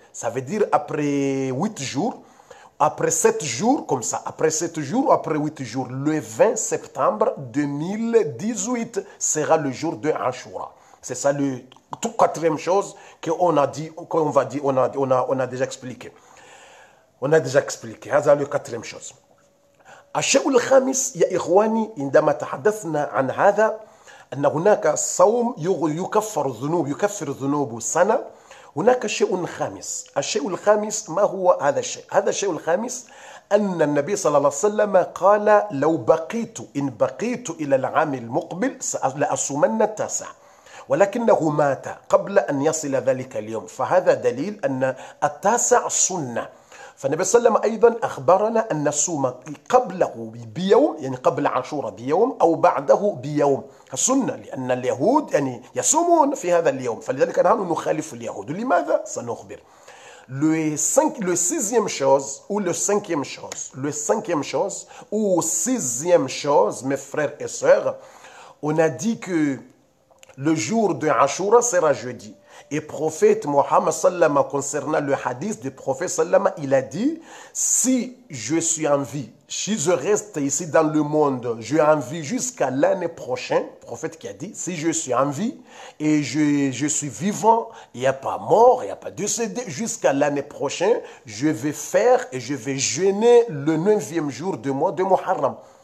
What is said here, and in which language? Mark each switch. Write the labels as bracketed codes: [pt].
[fr] Ça veut dire après 8 jours. Après 7 jours, comme ça, après 7 jours ou après 8 jours, le 20 septembre 2018 sera le jour de Ashura. C'est ça le quatrième chose qu'on a dit, qu'on va dire, on a déjà expliqué. On a déjà expliqué. [ar] هذا [fr] le quatrième chose. [ar] الشيء الخامس يا إخواني عندما تحدثنا عن هذا أن هناك صوم يكفر ذنوب سنة. هناك شيء خامس. الشيء الخامس ما هو هذا الشيء؟ هذا الشيء الخامس أن النبي صلى الله عليه وسلم قال لو بقيت إن بقيت إلى العام المقبل لأصومن التاسع، ولكنه مات قبل أن يصل ذلك اليوم، فهذا دليل أن التاسع سنة. فالنبي صلى الله عليه وسلم أيضا أخبرنا أن نصوم قبله بيوم، يعني قبل عاشوراء بيوم أو بعده بيوم سنة، لأن اليهود يعني يصومون في هذا اليوم، فلذلك نحن نخالف اليهود. لماذا؟ سنخبر. [fr] Le sixième chose ou le cinquième chose ou sixième chose, mes frères et sœurs, on a dit que le jour de Ashura sera jeudi. Et prophète Mohammed sallam, concernant le hadith du prophète sallam, il a dit, si je suis en vie, si je reste ici dans le monde, je suis en vie jusqu'à l'année prochaine, prophète qui a dit, si je suis en vie et je suis vivant, il n'y a pas mort, il n'y a pas décédé, jusqu'à l'année prochaine, je vais faire et je vais jeûner le 9e jour du mois de Muharram.